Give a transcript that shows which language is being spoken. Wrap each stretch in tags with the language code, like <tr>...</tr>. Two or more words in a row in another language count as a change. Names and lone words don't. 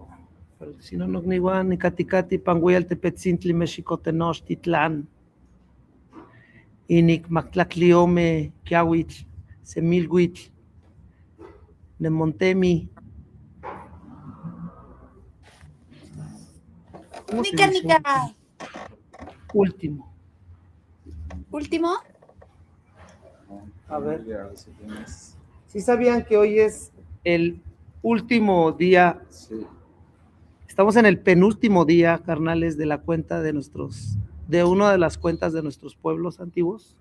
<nah>Panotzinogniguan, Nicaticati, Panguial, Tepetzintli, Mexicotenochtitlan. Inic Mactlacliome, Kiawitl, Semilhuitl, Nemontemi. Nica.</nah> <es>Último. ¿Último? A ver. ¿Sí sabían que hoy es el último día? Sí. Estamos en el penúltimo día, carnales, de la cuenta de una de las cuentas de nuestros pueblos antiguos.</es>